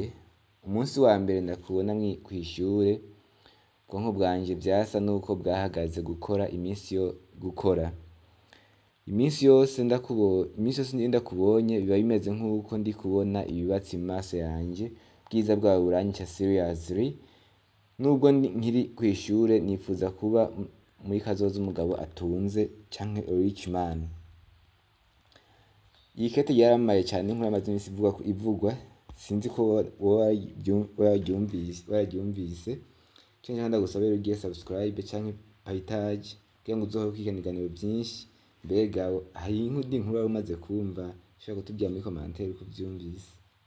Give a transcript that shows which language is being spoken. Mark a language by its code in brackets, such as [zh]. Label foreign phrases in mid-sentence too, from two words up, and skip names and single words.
[rn] Umunsi wa mbere ndakubona kw'ishure, ubwonko bwanje vyasa nuko bwahagaze gukora iminsi yose ndakubonye biba bimeze nk'uko ndi kubona ibibatsi mu maso yanje, ubwiza bwawe buranyica seriously. Nubwo nkiri kw'ishure nifuza kuba muri kazoza umugabo atunze canke [en] a rich man. [rn] Iyi kete yaramaye cane, inkuru yamaze imisi ivugwa, sinzi ko wararyumvise. Canke ndagusabira ugire subscribe canke partage kugira ngo uzohore ukurikirana ibiganiro vyinshi. Mbega hari indi nkuru wari umaze kumva, ushobora kutubwira muri commentaire uko uvyumvise.